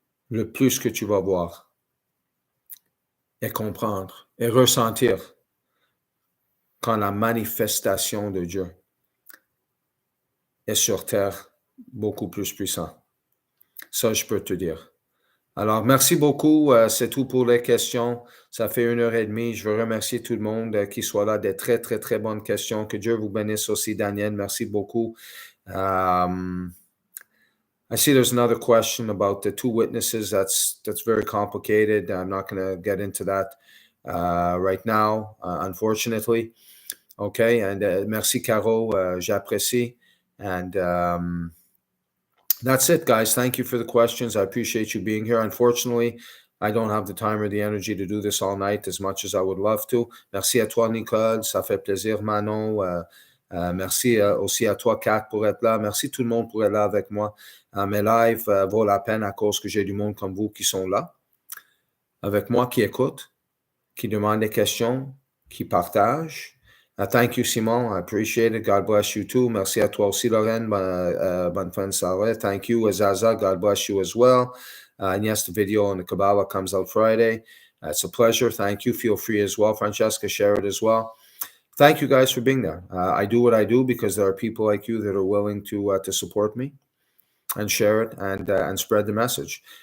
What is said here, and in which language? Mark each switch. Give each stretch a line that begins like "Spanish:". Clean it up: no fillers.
French: le plus que tu vas voir et comprendre et ressentir quand la manifestation de Dieu est sur terre beaucoup plus puissant. Ça, je peux te dire. Alors, merci beaucoup. C'est tout pour les questions. Ça fait 1h30. Je veux remercier tout le monde qui soit là. Des très, très, très bonnes questions. Que Dieu vous bénisse aussi, Daniel. Merci beaucoup.
English: I see there's another question about the two witnesses. That's very complicated. I'm not going to get into that right now, unfortunately. Okay, and merci, Caro.
French: J'apprécie.
English: And that's it, guys. Thank you for the questions. I appreciate you being here. Unfortunately, I don't have the time or the energy to do this all night as much as I would love to.
French: Merci à toi, Nicole. Ça fait plaisir, Manon. Merci aussi à toi, Kat, pour être là. Merci tout le monde pour être là avec moi. Mes lives vaut la peine à cause que j'ai du monde comme vous qui sont là, avec moi, qui écoutent, qui demandent des questions, qui partagent.
English: Thank you, Simon. I appreciate it. God bless you too.
French: Merci à toi aussi, Lorraine. Bonne fin de soirée.
English: Thank you, Azaza. God bless you as well. And yes, the video on the Kabbalah comes out Friday. It's a pleasure. Thank you. Feel free as well. Francesca, share it as well. Thank you guys for being there. I do what I do because there are people like you that are willing to support me and share it and spread the message.